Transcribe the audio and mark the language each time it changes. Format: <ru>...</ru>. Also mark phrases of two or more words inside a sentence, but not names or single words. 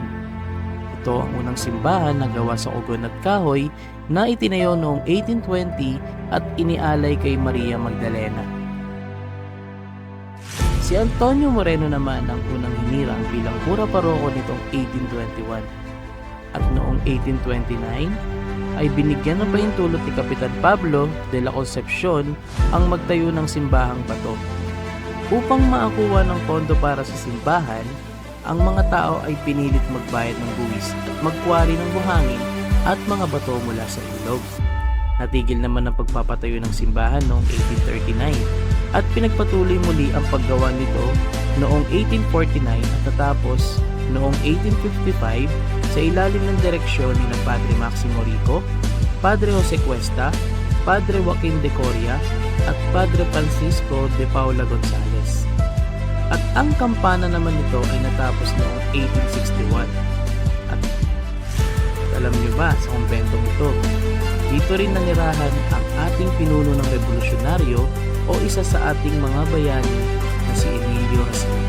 <tl>Ito ang unang simbahan na gawa sa ugon at kahoy na itinayo noong 1820 at inialay kay Maria Magdalena. Si Antonio Moreno naman ang unang hinirang bilang kura paroko nitong 1821. At noong 1829 ay binigyan ng pahintulot ni Kapitan Pablo de la Concepcion ang magtayo ng simbahang bato. Upang makakuha ng pondo para sa simbahan, ang mga tao ay pinilit magbayad ng buwis at magkwari ng buhangin at mga bato mula sa ilog. Natigil naman ang pagpapatayo ng simbahan noong 1839 at pinagpatuloy muli ang paggawa nito noong 1849 at natapos noong 1855 sa ilalim ng direksyon ni Padre Maximo Rico, Padre Jose Cuesta, Padre Joaquin de Coria at Padre Francisco de Paula Gonzales. At ang kampana naman nito ay natapos noong 1861. At alam niyo ba sa kumpentong ito, dito rin nanirahan ang ating pinuno ng revolusyonaryo o isa sa ating mga bayani na si Emilio Jacinto.</tl>